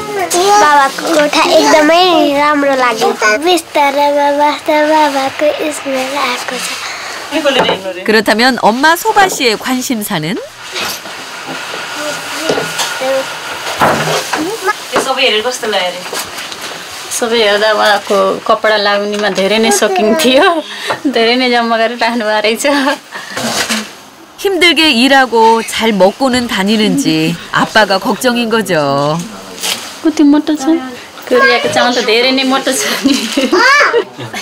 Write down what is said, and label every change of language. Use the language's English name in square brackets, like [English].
[Nepali] बाबाको कोठा एकदमै राम्रो लाग्यो बिस्तारमा बस्दा बाबाको स्मेल आएको छ. [Korean] 그렇다면 엄마 소바 씨의 관심사는? [Nepali] सबै हेर्दा उहाँको कपडा लगाउनेमा धेरै नै सोकिङ थियो. धेरै नै जम्मा गरेर राख्नु भएको रहेछ. [Korean] 힘들게 일하고 잘 먹고는 다니는지 아빠가 걱정인 거죠. [Nepali] कति मोटो छ कोरियाको चामल त धेरै नै मोटो छ नि.